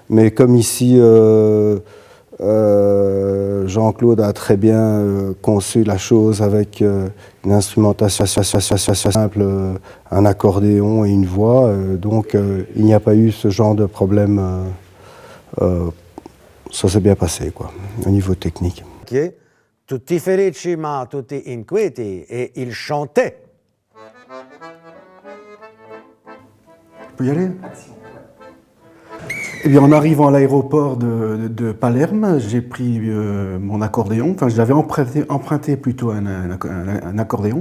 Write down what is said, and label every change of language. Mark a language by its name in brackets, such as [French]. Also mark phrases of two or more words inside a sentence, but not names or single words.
[French] Mais comme ici, Jean-Claude a très bien conçu la chose avec une instrumentation simple, un accordéon et une voix, donc il n'y a pas eu ce genre de problème. Ça s'est bien passé, quoi, au niveau technique. [Italian] Tutti felici ma tutti inquieti, [French] et il chantait. Je peux y aller? Eh bien, en arrivant à l'aéroport de Palerme, j'ai pris mon accordéon, enfin j'avais emprunté plutôt un accordéon.